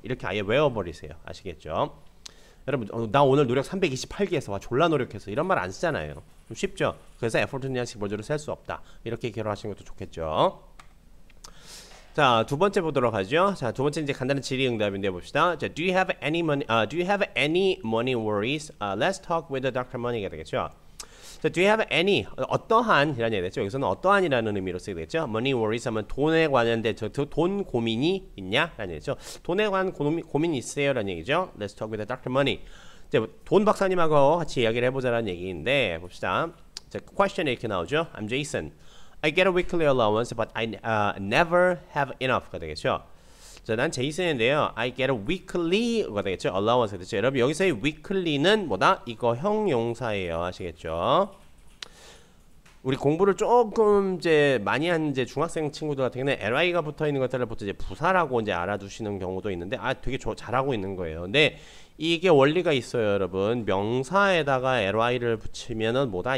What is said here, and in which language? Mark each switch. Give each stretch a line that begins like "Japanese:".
Korean: 이렇게 아예 외워버리세요. 아시겠죠? 여러분 나 오늘 노력 328개 해서 와 졸라 노력해서 이런 말 안 쓰잖아요. 좀 쉽죠? 그래서 effort는 그냥 기본적으로 셀 수 없다. 이렇게 기록하시는 것도 좋겠죠? 자, 두 번째 보도록 하죠. 자, 두 번째 이제 간단한 질의응답인데 봅시다.
English: 자, do you have any money worries? Let's talk with the Dr. Money가
Korean: 되겠죠. 자,
English: do you have any
Korean: 어떠한 이라는 얘기 됐죠. 여기서는 어떠한이라는 의미로 쓰게 됐죠. money worries 하면 돈에 관련된 돈 고민이 있냐? 라는 얘기죠. 돈에 관한 고민이 있어요? 라는 얘기죠.
English: Let's talk with Dr. Money.
Korean: 이제 돈 박사님하고 같이 이야기를 해보자라는 얘기인데 봅시다. 자, question 이렇게 나오죠.
English: I'm Jason. I get a weekly allowance, but I never have enough가
Korean: 되겠죠. 자, 난 제이슨인데요.
English: I get a weekly가
Korean: 되겠죠. allowance가 되겠죠. 여러분 여기서의 weekly는 뭐다? 이거 형용사예요. 아시겠죠? 우리 공부를 조금 이제 많이 한 이제 중학생 친구들 같은 경우는 ly가 붙어 있는 것들을 보통 이제 부사라고 이제 알아두시는 경우도 있는데 되게 잘하고 있는 거예요. 근데 이게 원리가 있어요, 여러분. 명사에다가 ly를 붙이면은 뭐다?